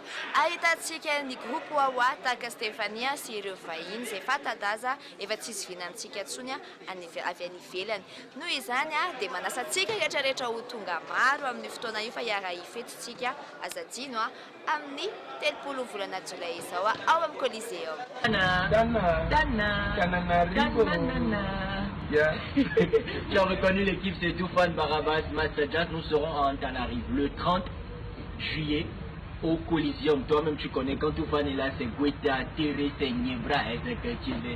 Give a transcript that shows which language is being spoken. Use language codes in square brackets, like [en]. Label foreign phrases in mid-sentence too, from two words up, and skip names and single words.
[mg] Ahitantsika ny groupe Wawa tahaka Stéphania sy ireo vahiny izay fanta-daza efa tsisy vinantsika ntsony avy any ivelany. Noho izany dia manasantsika rehetrarehetra ho tonga maro amin'ny fotoana io fa hiara hifetitsika azadino amin'ny 30 volana jolay izao ao amin'ny Coliseum. Yeah. [fr] Tu as reconnu l'équipe, c'est Toufan, Barabas, Massadjas. Nous serons en Tanarive le 30 juillet au Coliseum. Toi-même, tu connais quand Toufan est là, c'est Guetta, Tiré, c'est Niebra, et c'est que tu veux.